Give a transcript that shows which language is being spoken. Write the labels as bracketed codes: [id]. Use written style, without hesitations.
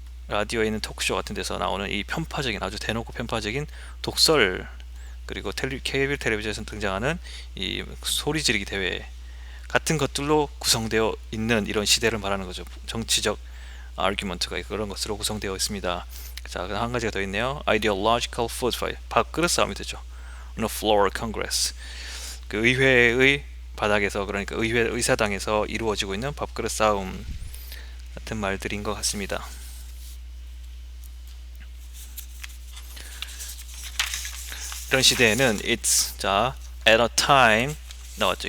[ko] 라디오에 있는 토크쇼 같은 데서 나오는 이 아주 대놓고 편파적인 독설, 그리고 케이블 텔레비전에서 등장하는 이 소리 지르기 대회 같은 것들로 구성되어 있는 이런 시대를 말하는 거죠. 정치적 argument가 그런 것으로 구성되어 있습니다. 자, 그다음 한 가지가 더 있네요. [en] ideological food fight. [ko] 밥그릇 싸움이 되죠. [en] on the floor of Congress. [ko] 그 의회의 바닥에서, 그러니까 의회 의사당에서 이루어지고 있는 밥그릇 싸움 같은 말들인 것 같습니다. 이런 시대에는 it's, 자, [en] at a time [ko] 나왔죠.